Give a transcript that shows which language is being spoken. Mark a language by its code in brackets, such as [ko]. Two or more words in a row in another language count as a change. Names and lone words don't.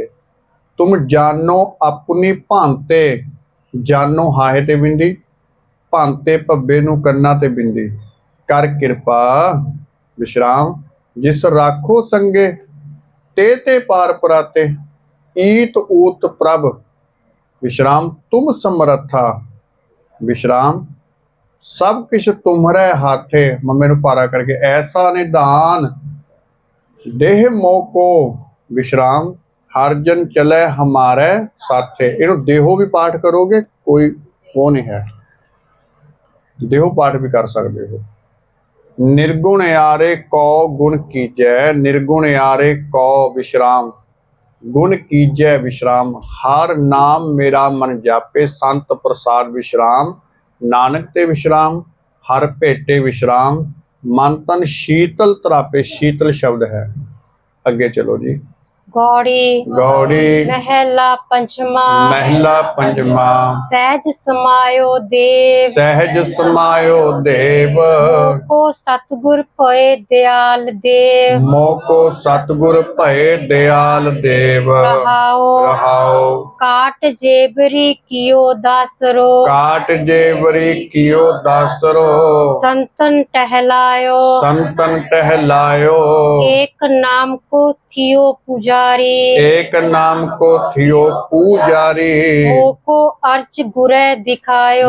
[pa] ਤੁਮ ਜਾਨੋ ਆਪਣੀ ਭਾਂਤੇ, ਜਾਨੋ ਹਾਹੇ ਤੇ ਬਿੰਦੀ, ਭਾਂਤੇ ਭੱਬੇ ਨੂੰ ਕੰਨਾਂ ਤੇ ਬਿੰਦੀ, ਕਰ ਕਿਰਪਾ ਵਿਸ਼ਰਾਮ, ਜਿਸ ਰਾਖੋ ਸੰਗੇ ਤੇ ਪਾਰ ਪਰਾਤੇ, ਈਤ ਊਤ ਪ੍ਰਭ विश्राम, ਤੁਮ ਸਮਰਥਾ ਵਿਸ਼ਰਾਮ, ਸਬ ਕਿਸ਼ ਤੁਮ੍ਹਾਰੇ ਹਾਥੇ, ਮੰਮੇ ਨੂ ਪਾਰਾ ਕਰਕੇ। ਐਸਾ ਨਿਦਾਨ ਦੇਹ ਮੋਕੋ ਵਿਸ਼ਰਾਮ, ਹਰ ਜਨ ਚਲੇ ਹਮਾਰੇ ਸਾਥੇ। ਇਨੂ ਦੇਹੋ ਭੀ ਪਾਠ ਕਰੋਗੇ, ਕੋਈ ਵੋ ਨਹੀਂ ਹੈ, ਦੇਹੋ ਪਾਠ ਭੀ ਕਰ ਸਕਤੇ ਹੋ। ਨਿਰਗੁਣ ਯਾਰੇ ਕੌ ਗੁਣ ਕੀਜੈ, ਨਿਰਗੁਣ ਯਾਰੇ ਕੌ ਵਿਸ਼ਰਾਮ, ਗੁਣ ਕੀਜੈ ਵਿਸ਼ਰਾਮ, ਹਰ ਨਾਮ ਮੇਰਾ ਮਨ ਜਾਪੇ, ਸੰਤ ਪ੍ਰਸਾਦ ਵਿਸ਼ਰਾਮ, ਨਾਨਕ ਤੇ ਵਿਸ਼ਰਾਮ, ਹਰ ਭੇਟੇ ਵਿਸ਼ਰਾਮ, ਮਨ ਤਨ ਸ਼ੀਤਲ ਤਰਾਪੇ। ਸ਼ੀਤਲ ਸ਼ਬਦ ਹੈ, ਅਗੇ ਚਲੋ ਜੀ। गौड़ी गौड़ी ਮਹਲਾ ਪੰਚਮਾ, ਮਹਲਾ ਪੰਚਮਾ, ਸਹਜ ਸਮਾਯੋ ਦੇਵ, ਸਹਜ ਸਮਾਯੋ ਦੇਵ, ਮੋਕੋ ਸਤਗੁਰ ਭਯ ਦਯਾਲ ਦੇਵ, ਮੋਕੋ ਸਤਗੁਰ ਭਯ ਦਯਾਲ ਦੇਵ। रहाओ रहाओ, ਕਾਟ ਜੇਬਰੀ ਕੀਓ ਦਾਸਰੋ, ਕਾਟ ਜੇਵਰੀ ਕੀਓ ਦਾਸਰੋ, ਸੰਤਨ ਟਹਲਾਯੋ, ਸੰਤਨ ਟਹਲਾਯੋ, ਏਕ ਨਾਮ ਕੋ ਥੀਓ ਪੁਜਾਰੀ, ਏਕ ਨਾਮ ਕੋ ਥੀਓ ਪੂਜਾਰੀ, ਮੋਕੋ ਅਰਚ ਗੁਰੇ ਦਿਖਾਯੋ,